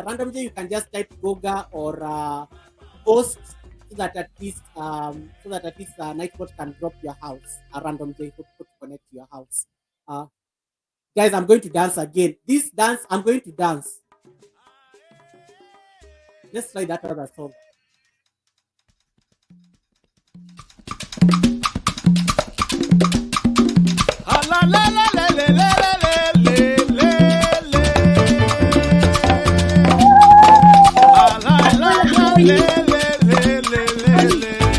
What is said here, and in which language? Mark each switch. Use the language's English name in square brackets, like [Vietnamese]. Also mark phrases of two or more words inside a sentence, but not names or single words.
[English] Random J, you can just type Goga or post so that at least Nightbot can drop your house. A Random J to connect to your house. Guys, I'm going to dance again. This dance, I'm going to dance. Let's try that other song. La la la la la la la la la. La la la la.